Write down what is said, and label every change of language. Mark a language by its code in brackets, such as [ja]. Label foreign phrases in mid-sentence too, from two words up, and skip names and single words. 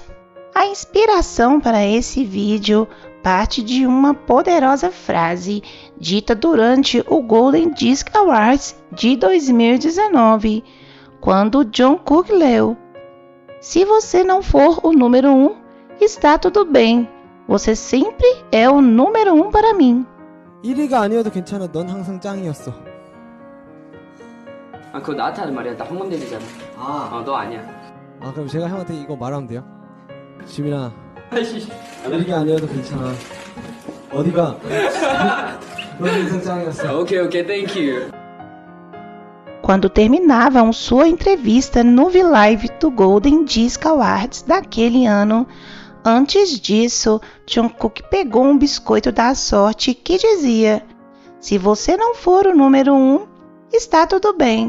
[pt] A inspiração para esse vídeo parte de uma poderosa frase dita durante o Golden Disc Awards de 2019, quando Jungkook leu: "Se você não for o número 1, está tudo bem. Você sempre é o número 1 para mim." [ko] 1위가 아니어도 괜찮아. 넌 항상 짱이었어. 아 그거 나한테 하는 말이야. 나 홍범대리잖아. 너 아니야. 그럼 제가 형한테 이거 말하면 돼요? 지민아, 아이씨. 1위가 아니어도 괜찮아. 어디가? 넌 항상 짱이었어. 오케이, [en] thank you. [pt] Quando terminavam sua entrevista no V-Live do Golden Disc Awards daquele ano, antes disso, Jungkook pegou um biscoito da sorte que dizia: "Se você não for o número 1, está tudo bem.